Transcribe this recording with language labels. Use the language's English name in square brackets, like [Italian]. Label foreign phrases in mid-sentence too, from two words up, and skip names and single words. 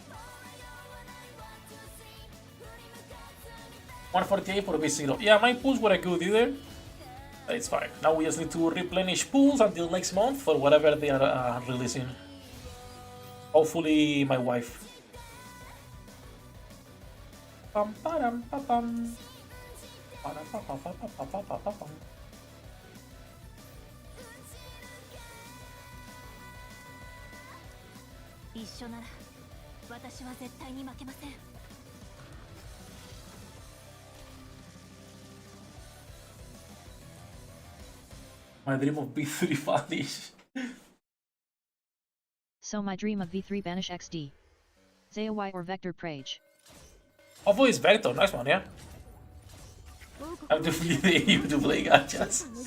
[English] 148 for B0. Yeah, my pools were good either. It's fine. Now we just need to replenish pools until next month for whatever they are releasing. Hopefully, my wife. Pam param pa pam. Param pa pa pa pa pa pa pa pam. [Japanese] 一緒なら私は絶対に負けません [English] My dream of B3 vanish. So my dream of V3 banish XD. ZAY or Vector Prage. Hopefully it's Vector, nice one, yeah? I have to flee the EU to play gachas.